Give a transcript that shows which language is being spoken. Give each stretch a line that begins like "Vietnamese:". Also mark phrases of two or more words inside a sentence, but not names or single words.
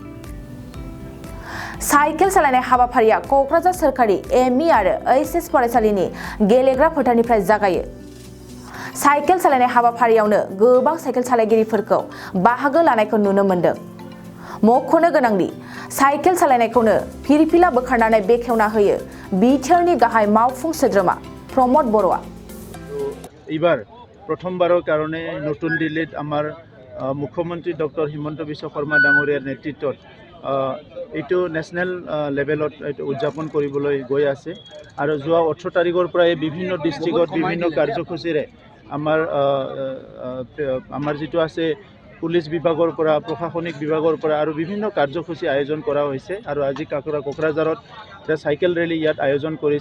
Bodo: साइकेल सालायनाय हाबाफारिया क'क्राझार सोरखारि एमइ आरो एचएस फरायसालिनि गेलेग्रा फोथारनिफ्राय जागायो। साइकेल सालायनाय हाबाफारियावनो गोबां साइकेल सालायगिरिफोरखौ बाहागो लानायखौ नुनो मोन्दों। मख'नो गोनांदि साइकेल सालायनायखौनो फिरफिला बोखारनानै बेखेवना होयो बिटिआरनि गाहाय मावफुं सोद्रोमा प्रमद बर'आ।
Assamese: এবার প্রথমবারের কারণে নতুন দিল্লিত আমার মুখ্যমন্ত্রী ডক্টর হিমন্ত বিশ্ব শর্মা ডাঙৰীয়াৰ নেতৃত্বত এইটো
English: national level-ত
Assamese: উদযাপন কৰিবলৈ গৈ আছে আৰু যোৱা 18 তাৰিখৰ পৰা বিভিন্ন ডিস্ট্ৰিক্টত বিভিন্ন কাৰ্যসূচীৰে আমাৰ যেটো আছে পুলিচ বিভাগৰ পৰা প্ৰশাসনিক বিভাগৰ পৰা আৰু বিভিন্ন কাৰ্যসূচী আয়োজন কৰা হৈছে আৰু আজি কোকৰাঝাৰত
English: cycle rally
Assamese: ইয়াত আয়োজন কৰিছে।